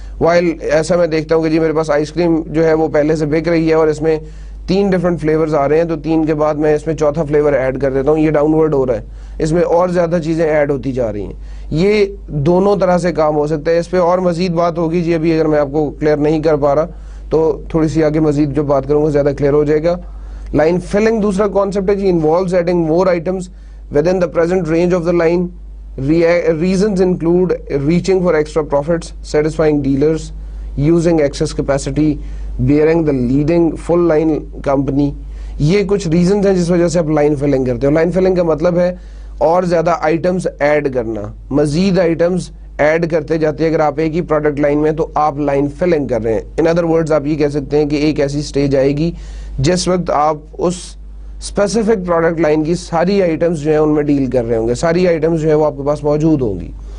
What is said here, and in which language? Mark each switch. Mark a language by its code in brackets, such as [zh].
[ur] While ایسا میں دیکھتا ہوں کہ جی میرے پاس آئس کریم جو ہے وہ پہلے سے بک رہی ہے اور اس میں 3 ڈفرنٹ فلیورز آ رہے ہیں, تو 3 کے بعد میں اس میں 4تھا فلیور ایڈ کر دیتا ہوں, یہ ڈاؤنورڈ ہو رہا ہے, اس میں اور زیادہ چیزیں ایڈ ہوتی جا رہی ہیں. یہ دونوں طرح سے کام ہو سکتا ہے. اس پہ اور مزید بات ہوگی جی, ابھی اگر میں آپ کو کلیئر نہیں کر پا رہا تو تھوڑی سی آگے مزید جو بات کروں گا زیادہ کلیئر ہو جائے گا. [en] line filling [ur] دوسرا کانسیپٹ ہے جی, [en] Involves adding more items within the present range of the line. Reasons include reaching for extra profits, satisfying dealers, using excess capacity, bearing the leading full line company. [ur] یہ کچھ reasons ہیں جس وجہ سے آپ line filling کرتے ہو. Line filling کا مطلب ہے اور زیادہ آئٹمس ایڈ کرنا, مزید آئٹمس ایڈ کرتے جاتے ہیں. اگر آپ ایک ہی پروڈکٹ لائن میں تو آپ لائن فلنگ کر رہے ہیں. [en] in other words [ur] آپ یہ کہہ سکتے ہیں کہ ایک ایسی سٹیج آئے گی جس وقت آپ اس اسپیسیفک پروڈکٹ لائن کی ساری آئٹمس جو ہیں ان میں ڈیل کر رہے ہوں گے, ساری آئٹمس جو ہے وہ آپ کے پاس موجود ہوں گی.